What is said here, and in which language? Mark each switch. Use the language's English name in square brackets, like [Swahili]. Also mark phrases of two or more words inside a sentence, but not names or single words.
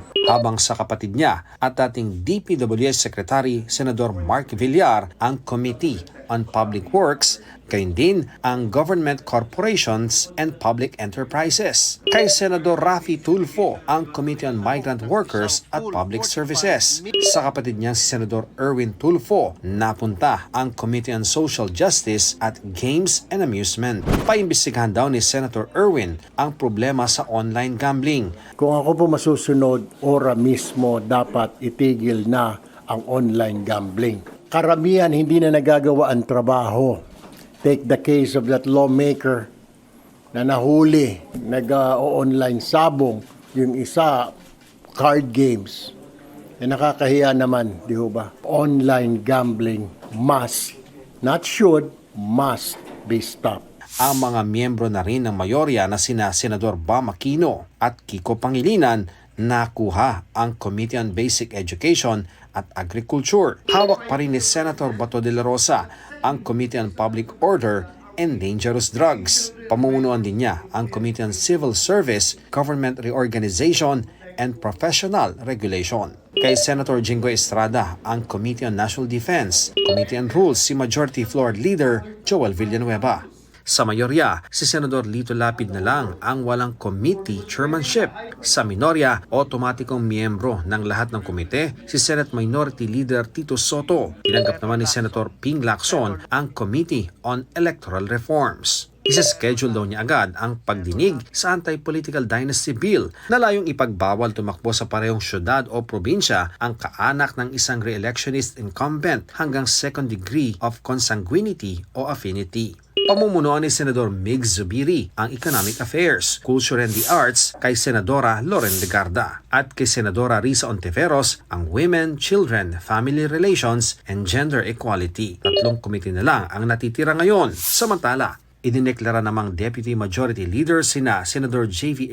[Filipino] Habang sa kapatid niya at dating DPWH Secretary Senador Mark Villar ang Committee on Public Works, gayon din ang Government Corporations and Public Enterprises. Kay Senador Raffy Tulfo ang Committee on Migrant Workers at Public Services. Sa kapatid niya si Senador Erwin Tulfo, napunta ang Committee on Social Justice at Games and Amusement. Paimbestigahan daw ni Senator Erwin ang problema sa [English] online gambling. [Filipino] Kung ako po masusunod, ora mismo dapat itigil na ang [English] online gambling. [Filipino] Karamihan hindi na nagagawa ang trabaho. [English] Take the case of that lawmaker [Filipino] na nahuli, nag-online sabong, yung isa, [English] card games. [Filipino] Nakakahiya naman, di ba? [English] Online gambling must, not should, must be stopped. [Filipino] Ang mga miyembro na rin ng mayorya na sina Senador Bam Aquino at Kiko Pangilinan nakuha ang Committee on Basic Education at Agriculture. Hawak pa rin ni Senator Bato de la Rosa ang Committee on Public Order and Dangerous Drugs. Pamumunuan din niya ang Committee on Civil Service, Government Reorganization and Professional Regulation. Kay Senator Jingo Estrada ang Committee on National Defense, Committee on Rules si Majority Floor Leader Joel Villanueva. Sa mayorya, si Senador Lito Lapid na lang ang walang [English] committee chairmanship. [Filipino] Sa minorya, otomatikong miyembro ng lahat ng komite si Senate Minority Leader Tito Soto. Tinanggap naman ni Senator Ping Lacson ang Committee on Electoral Reforms. Isa-schedule daw niya agad ang pagdinig sa Anti-Political Dynasty Bill na layong ipagbawal tumakbo sa parehong syudad o probinsya ang kaanak ng isang [English] re-electionist incumbent [Filipino] hanggang [English] second degree of consanguinity [Filipino] o affinity. Pamumunuan ni Senador Mig Zubiri ang Economic Affairs, Culture and the Arts kay Senadora Loren Legarda at kay Senadora Risa Ontiveros ang Women, Children, Family Relations and Gender Equality. 3 komite na lang ang natitira ngayon. Samantala, idineklara namang Deputy Majority Leader sina Senador J.V.